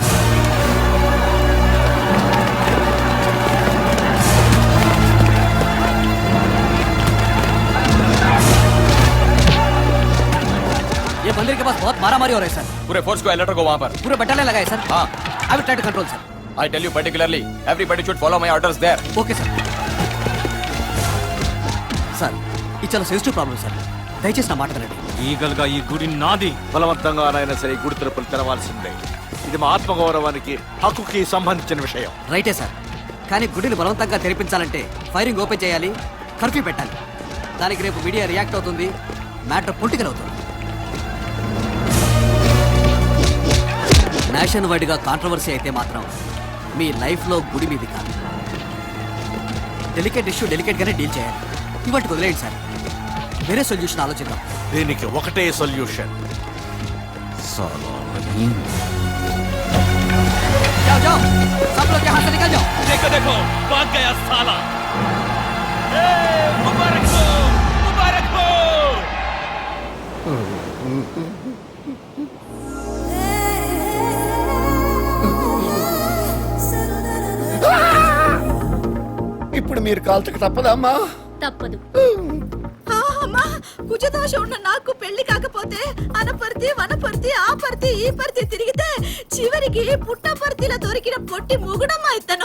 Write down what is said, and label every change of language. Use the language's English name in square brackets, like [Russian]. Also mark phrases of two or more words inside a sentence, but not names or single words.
[Hindi] ये मंदिर के पास बहुत मारामारी हो रहा है सर. पूरे फोर्स को अलर्ट को वहाँ पर. पूरे बटालियन लगाए सर. हाँ. [English] I will try to control sir. I tell you particularly, everybody should follow my orders there. Okay sir. [Telugu] సార్ ఇది చాలా సెన్సిటివ్ ప్రాబ్లం సార్, దయచేసి నా మాట వినండి. లీగల్ గా ఈ గుడి నాది. బలవంతంగానైనా సరే గుడి తలుపులు తెరవాల్సిందే. ఇది మా ఆత్మగౌరవానికి, హక్కుకి సంబంధించిన విషయం. రైటే సార్, కానీ గుడిని బలవంతంగా తెరిపించాలంటే ఫైరింగ్ ఓపెన్ చేయాలి, కర్ఫ్యూ పెట్టాలి. దానికి రేపు మీడియా రియాక్ట్ అవుతుంది, మ్యాటర్ పొలిటికల్ అవుతుంది. నేషన్ వైడ్ గా కాంట్రవర్సీ అయితే మాత్రం మీ లైఫ్ లో గుడి మీది కాదు. డెలికేట్ ఇష్యూ డెలికేట్ గానే డీల్ చేయాలి. ఇవాటికి వదిలేయండి సార్, వేరే సొల్యూషన్ ఆలోచిద్దాం. దీనికి ఒకటే సొల్యూషన్. [Hindi] जाओ जाओ, सब लोग यहाँ से निकल जाओ. देखो देखो, भाग गया साला. मुबारक हो, मुबारक हो. [Telugu] ఇప్పుడు మీరు కాల్చక తప్పదమ్మా. తప్పదు. అమ్మా, కుజదోషం ఉన్న నాకు పెళ్లి కాకపోతే అనపర్తి వనపర్తి ఆపర్తి ఈ పర్తి తిరిగితే చివరికి పుట్టపర్తిలో దొరికిన పొట్టి ముగుడమ్మా ఇతను.